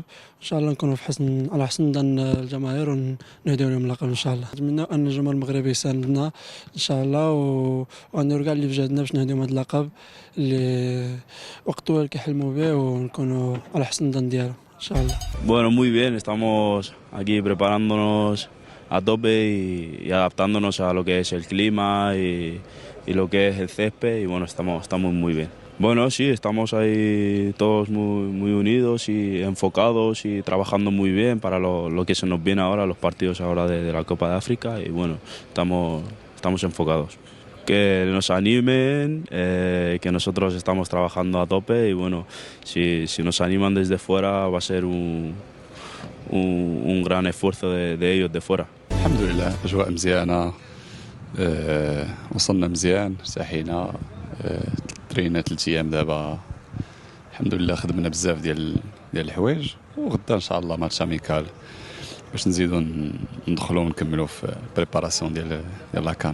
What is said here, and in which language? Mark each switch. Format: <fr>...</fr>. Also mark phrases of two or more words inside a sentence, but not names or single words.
<ar>ان شاء الله نكونوا على حسن ظن الجماهير ونهديو لهم اللقب ان شاء الله. نتمنى ان الجمهور المغربي يساندنا ان شاء الله، ونديروا كاع اللي في جهدنا باش نهديو هذا اللقب اللي وقت طويل كيحلموا به، ونكونوا على حسن ظن ديالهم ان شاء الله.</ar> <es>Bueno, muy bien, estamos aquí preparándonos a tope y adaptándonos a lo que es el clima y lo que es el césped, y bueno, estamos muy bien. Bueno, sí, estamos ahí todos muy unidos y enfocados y trabajando muy bien para lo que se nos viene ahora, los partidos ahora de la Copa de África, y bueno, estamos enfocados. Que nos animen, que nosotros estamos trabajando a tope, y bueno, si nos animan desde fuera va a ser un gran esfuerzo de ellos de fuera.</es> <ar>الحمد لله أجواء مزيانة، وصلنا مزيان، ارتاحينا، ترينا 3 أيام دابا، الحمد لله خدمنا بزاف ديال الحوايج، وغدا ان شاء الله</ar> <fr>match amical</fr> <ar>باش نزيدو ندخلو ونكملو في البريباراسيون ديال لاكان.</ar>